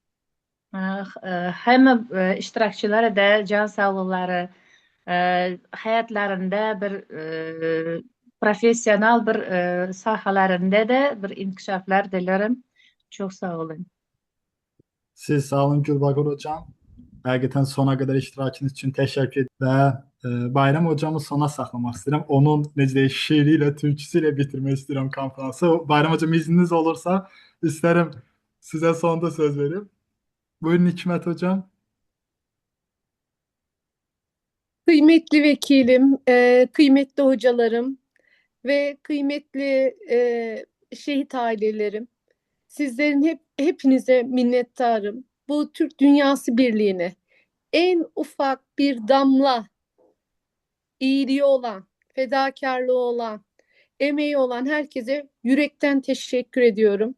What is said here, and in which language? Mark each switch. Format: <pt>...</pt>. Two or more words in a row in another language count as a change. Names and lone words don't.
<tr>Hem iştirakçılara da can sağlıkları, hayatlarında bir profesyonel bir sahalarında da bir inkişaflar dilerim. Çok sağ olun.</tr> <az>Siz sağ olun Gülbakır hocam. Həqiqətən sona qədər iştirakınız üçün təşəkkür edirəm və Bayram hocamı sona saxlamaq istəyirəm. Onun necə deyək, şeiri ilə, türküsü ilə bitirmək istəyirəm konferansı. Bayram hocam izniniz olursa istərəm sizə sonda söz verim. Buyurun Hikmət hocam.</az> <tr>Kıymetli vekilim, kıymetli hocalarım ve kıymetli şehit ailelerim, sizlerin hepinize minnettarım. Bu Türk Dünyası Birliği'ne en ufak bir damla iyiliği olan, fedakarlığı olan, emeği olan herkese yürekten teşekkür ediyorum.</tr>